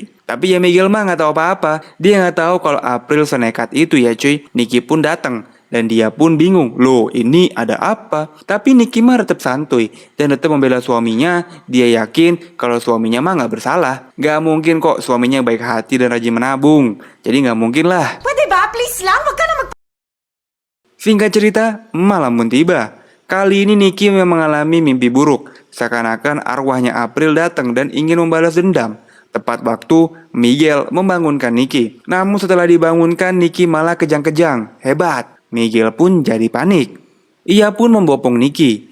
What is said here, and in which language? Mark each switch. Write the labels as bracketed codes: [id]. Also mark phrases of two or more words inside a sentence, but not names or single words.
[id] Tapi ya Miguel mah nggak tahu apa-apa. Dia nggak tahu kalau April senekat itu ya cuy. Nicky pun datang. Dan dia pun bingung, loh ini ada apa? Tapi Nicky mah tetap santuy dan tetap membela suaminya. Dia yakin kalau suaminya mah gak bersalah. Gak mungkin kok suaminya baik hati dan rajin menabung. Jadi gak mungkin lah. [tl] Pwede ba? Please lang, wag ka na [id] Singkat cerita, malam pun tiba. Kali ini Nicky memang mengalami mimpi buruk. Seakan-akan arwahnya April datang dan ingin membalas dendam. Tepat waktu, Miguel membangunkan Nicky. Namun setelah dibangunkan, Nicky malah kejang-kejang. Hebat. Miguel pun jadi panik. Ia pun membopong Nicky.